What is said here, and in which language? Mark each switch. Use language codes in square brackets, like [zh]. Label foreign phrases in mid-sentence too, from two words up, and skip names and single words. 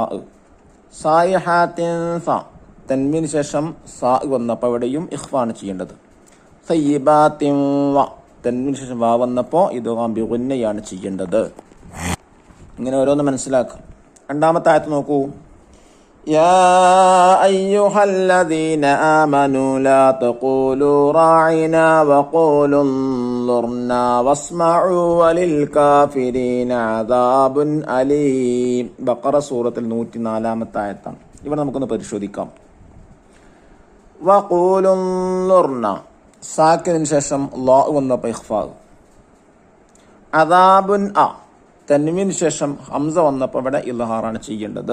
[ml] സായിഹാത്തിൻ സ തൻവീനു ശേഷം സാ വന്നപ്പോൾ ഇവിടെയും ഇഖ്ഫാണ് ചെയ്യേണ്ടത്. സയ്യിബാത്തിൻ വ തൻവീനു ശേഷം വാ വന്നപ്പോൾ ഇദ്ഗാം ബിഗുന്നയാണ് ചെയ്യേണ്ടത്. ഇങ്ങനെ ഓരോന്ന് മനസ്സിലാക്കാം. രണ്ടാമത്തെ ആയത്ത് നോക്കൂ. [ar] يا أيها الذين آمنوا لا تقولوا راعنا وقولوا انظرنا واسمعوا وللكافرين عذاب أليم. [ml] ബഖറ സൂറത്തിൽ 104-ാമത്തെ ആയത്താണ്. ഇവിടെ നമുക്കൊന്ന് പരിശോധിക്കാം. [ar] وقولوا انظرنا [ml] സാക്കിനു ശേഷം ലാ വന്നപ്പോൾ ഇഖ്ഫാ. അദാബുൻ അ തൻവീനു ശേഷം ഹംസ വന്നപ്പോൾ ഇവിടെ ഇൽഹാറാണ് ചെയ്യേണ്ടത്.